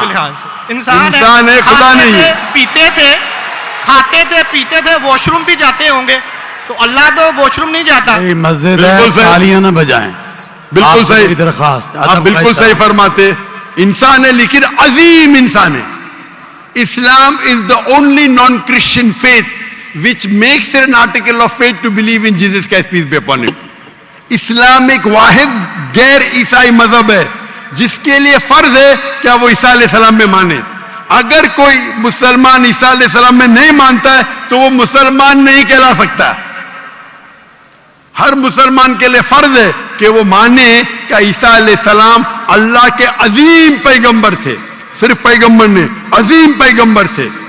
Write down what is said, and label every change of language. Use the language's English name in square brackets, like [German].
[Urdu] فی الحال سے انسان ہے, خدا نہیں ہے. پیتے تھے, کھاتے تھے, پیتے تھے, واش روم بھی جاتے ہوں گے, تو اللہ تو واش روم نہیں جاتا. مسجد ہے, تالیاں نہ بجائیں. بالکل صحیح درخواست, آپ بالکل صحیح فرماتے. انسان ہے لیکن عظیم انسان ہے. [English] Islam is the only non Christian faith which makes it an article of faith to believe in Jesus Christ, peace be upon him. [Urdu] اسلام ایک واحد غیر عیسائی مذہب ہے جس کے لیے فرض ہے کہ وہ عیسیٰ علیہ السلام میں مانے. اگر کوئی مسلمان عیسیٰ علیہ السلام میں نہیں مانتا ہے تو وہ مسلمان نہیں کہلا سکتا. ہر مسلمان کے لیے فرض ہے کہ وہ مانے کہ عیسیٰ علیہ السلام اللہ کے عظیم پیغمبر تھے. صرف پیغمبر نہیں, عظیم پیغمبر تھے.